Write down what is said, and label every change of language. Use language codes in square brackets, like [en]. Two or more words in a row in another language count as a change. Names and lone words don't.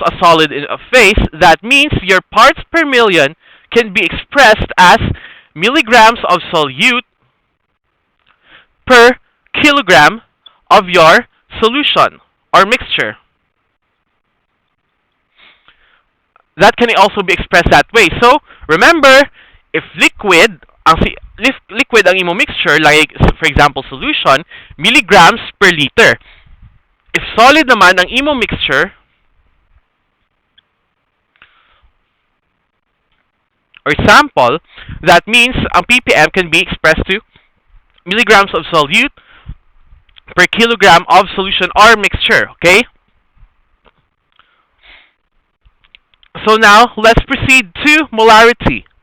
[en] a solid in a phase, that means your parts per million can be expressed as milligrams of solute per kilogram of your solution or mixture. That can also be expressed that way. So, remember, if liquid [hil] ang imo [en] mixture, like for example solution, milligrams per liter. If solid [hil] naman ang imo [en] mixture, or sample, that means ang ppm can be expressed to milligrams of solute per kilogram of solution or mixture. Okay? So now, let's proceed to molarity.